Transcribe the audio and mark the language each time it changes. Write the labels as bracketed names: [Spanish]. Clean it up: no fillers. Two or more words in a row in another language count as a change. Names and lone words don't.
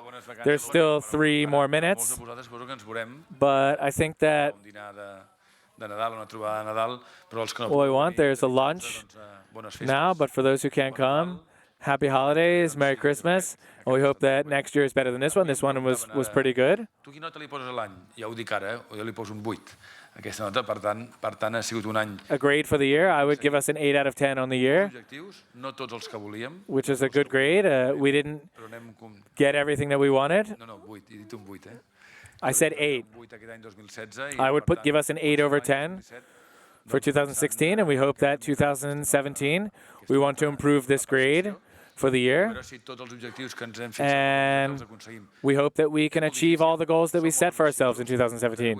[English] There's still 3 more minutes, but I think that what we want, there's a lunch now, but for those who can't come, happy holidays, Merry Christmas, and we hope that next year is better than this one. This one was pretty good. [Catalan] Tu quina nota li poses a l'any? Ja ho dic ara, jo li poso un 8. Aquesta nota, per tant, ha sigut un any. [English] A grade for the year, I would give us an 8 out of 10 on the year, [Catalan] No tots els que volíem. [English] which is a good grade. We didn't get everything that we wanted. [Catalan] No, 8, he dit un 8, [English] I said 8. I would give us an 8 over 10 for 2016, and we hope that 2017, we want to improve this grade for the year. And we hope that we can achieve all the goals that we set for ourselves in 2017.